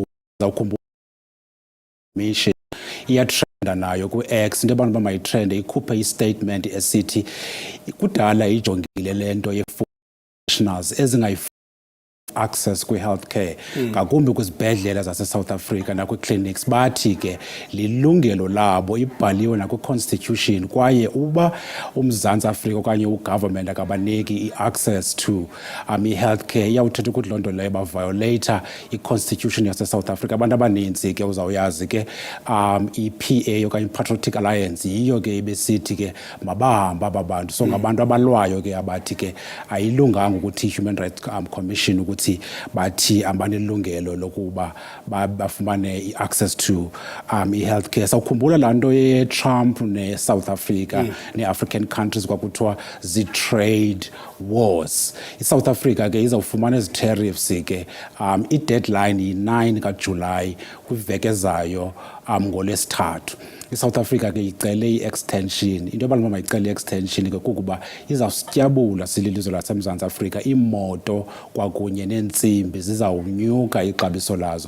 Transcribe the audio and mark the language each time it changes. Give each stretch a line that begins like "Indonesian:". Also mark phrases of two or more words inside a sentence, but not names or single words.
Xhosa: Uzawukhumbula mission iyatrenda nayo ku-X into abantu bamayitrende ikhuphe istatement esithi kudala ijongile lento ye-professionals ezingayifuni access kwi-healthcare ngakumbi kwizibhedlela zase-South Africa nakwi-clinics. Bathi ke lilungelo labo ibhaliwe nakwi-constitution kwaye uba uMzantsi Afrika okanye ugovernment akabaniki i-
English: access to
Xhosa: i-healthcare iyawuthetha ukuthi loo nto leyo baviolata i-constitution yase-South Africa. Abantu abaninzi ke uzawuyazi ke i-PA okanye i-Patriotic Alliance yiyo ke ibesithi ke mabahamba aba bantu. So ngabantu abalwayo ke abathi ke ayilunganga ukuthi i-Human Rights Commission ukuthi bathi abanelungelo lokuba bafumane i-
English: access to
Xhosa: i-healthcare. Sawukhumbula laa nto ye-Trump ne-South Africa ne-
English: African countries
Xhosa: kwakuthiwa zi-
English: trade wars.
Xhosa: I-South Africa ke izawufumana ezi tariffs ke i-deadline yi-9 kaJulayi kwiveki ezayo ngoLwesithathu. I-South Africa ke icele i-extension. Into abantu mayicele i-extension ke kukuba izawusityabula sililizwe laseMzantsi Afrika imoto kwakunye neentsimbi zizawunyuka ixabiso lazo.